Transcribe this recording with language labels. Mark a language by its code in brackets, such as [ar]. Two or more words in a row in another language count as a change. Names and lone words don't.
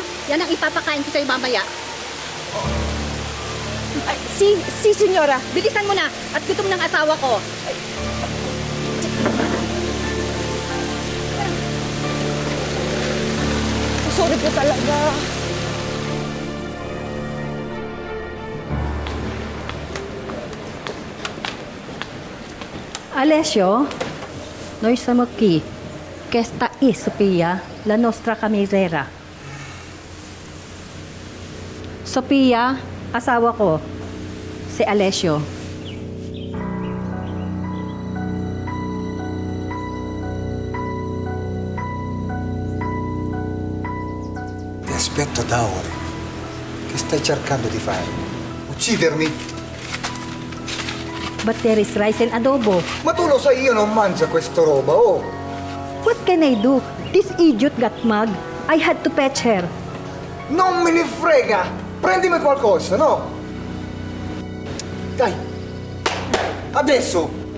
[tl] Yan ang ipapakain ko sa'yo mamaya. Ay, si senyora. Bilisan mo na at gutom ng asawa ko. Sorry po talaga. [it] Alessio, noi siamo qui. Questa è Sofia, la nostra cameriera. [tl] Sofia, asawa ko, si Alessio. [it] Ti aspetto da ore. Che stai cercando di fare? Uccidermi? [en] But there is rice and [tl] adobo. [it] Ma tu lo sai, io non mangio questa roba, oh! [en] What can I do? This idiot got mad. I had to fetch her. [it] Non me ne frega! Prendimi qualcosa, no? Dai! Adesso!